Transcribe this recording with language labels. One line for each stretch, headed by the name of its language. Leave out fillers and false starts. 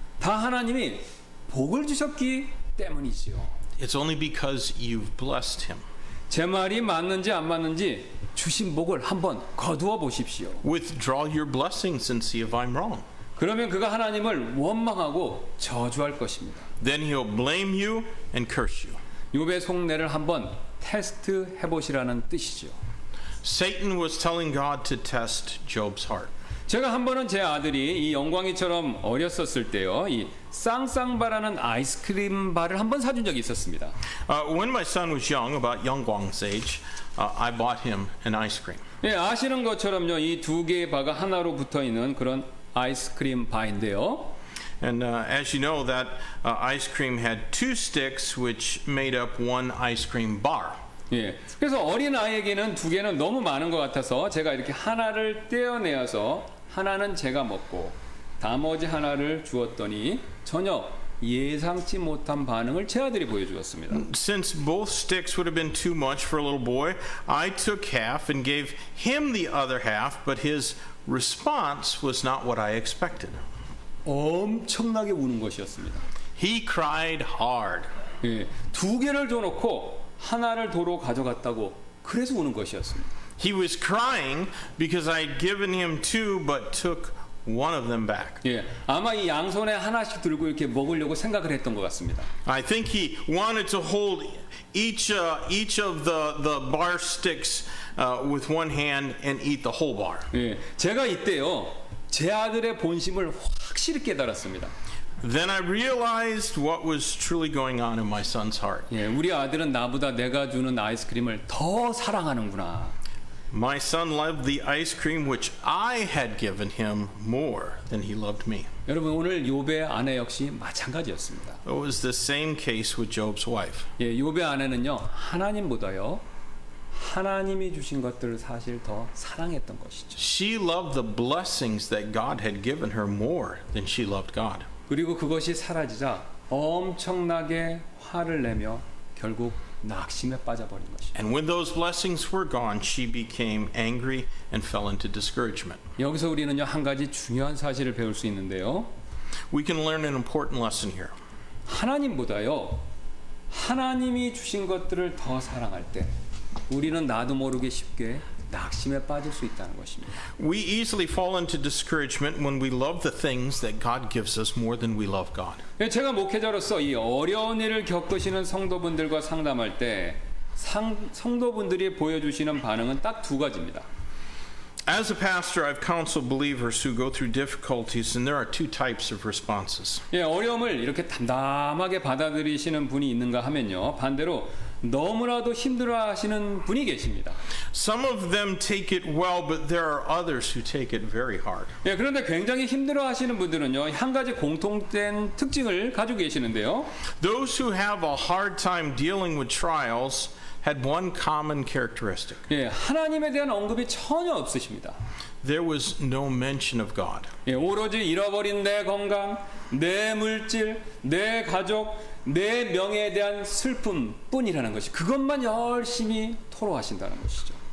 Korean: 다 하나님이 복을 주셨기 때문이지요.
English: It's only because you've blessed him.
Korean: 제 말이 맞는지 안 맞는지 주신 복을 한번 거두어 보십시오.
English: Withdraw your blessings and see if I'm wrong.
Korean: 그러면 그가 하나님을 원망하고 저주할 것입니다.
English: Then he'll blame you and curse you.
Korean: 욥의 속내를 한번 테스트 해보시라는 뜻이죠.
English: Satan was telling God to test Job's heart.
Korean: 제가 한 번은 제 아들이 이 영광이처럼 어렸었을 때요, 이 쌍쌍바라는 아이스크림 바를 한번 사준 적이 있었습니다.
English: When my son was young, about Yongguang's age, I bought him an ice cream.
Korean: 예, 아시는 것처럼요, 이 두 개의 바가 하나로 붙어 있는 그런 아이스크림 바인데요.
English: And as you know, that ice cream had two sticks, which made up one ice cream bar.
Korean: 예, 그래서 어린 아이에게는 두 개는 너무 많은 것 같아서 제가 이렇게 하나를 떼어내어서 하나는 제가 먹고 나머지 하나를 주었더니 전혀 예상치 못한 반응을 제 아들이 보여주었습니다.
English: Since both sticks would have been too much for a little boy, I took half and gave him the other half, but his response was not what I expected.
Korean: 엄청나게 우는 것이었습니다.
English: He cried hard.
Korean: 예, 두 개를 줘놓고 하나를 도로 가져갔다고 그래서 우는 것이었습니다.
English: He was crying because I had given him two but took one of them back.
Korean: 예, 아마 이 양손에 하나씩 들고 이렇게 먹으려고 생각을 했던 것 같습니다.
English: I think he wanted to hold each of the bar sticks with one hand and eat the whole bar.
Korean: 예, 제가 이때요 제 아들의 본심을 확실히 깨달았습니다.
English: Then I realized what was truly going on in my son's heart.
Korean: 예, 우리 아들은 나보다 내가 주는 아이스크림을 더 사랑하는구나.
English: My son loved the ice cream which I had given him more than he loved me.
Korean: 여러분 오늘 욥의 아내 역시 마찬가지였습니다.
English: It was the same case with Job's wife.
Korean: 예, 욥의 아내는요 하나님보다요 하나님이 주신 것들을 사실 더 사랑했던 것이죠.
English: She loved the blessings that God had given her more than she loved God.
Korean: 그리고 그것이 사라지자 엄청나게 화를 내며 결국 낙심에 빠져버린 것이죠.
English: And when those blessings were gone, she became angry and fell into discouragement.
Korean: 여기서 우리는요 한 가지 중요한 사실을 배울 수 있는데요.
English: We can learn an important lesson here.
Korean: 하나님보다요 하나님이 주신 것들을 더 사랑할 때 우리는 나도 모르게 쉽게 낙심에 빠질 수 있다는 것입니다.
English: We easily fall into discouragement when we love the things that God gives us more than we love God.
Korean: 제가 목회자로서 이 어려운 일을 겪으시는 성도분들과 상담할 때 성도분들이 보여주시는 반응은 딱 두 가지입니다.
English: As a pastor, I've counseled believers who go through difficulties, and there are two types of responses.
Korean: 예, 어려움을 이렇게 담담하게 받아들이시는 분이 있는가 하면요. 반대로 너무나도 힘들어하시는 분이 계십니다.
English: Some of them take it well, but there are others who take it very hard.
Korean: 예, 그런데 굉장히 힘들어하시는 분들은요. 한 가지 공통된 특징을 가지고 계시는데요.
English: Those who have a hard time dealing with trials had one common characteristic.
Korean: 예, 하나님에 대한 언급이 전혀 없으십니다.
English: There was no mention of God.
Korean: 예, 오로지 잃어버린 내 건강, 내 물질, 내 가족, 내 명예에 대한 슬픔뿐이라는 것이 그것만 열심히 토로하신다는 것이죠.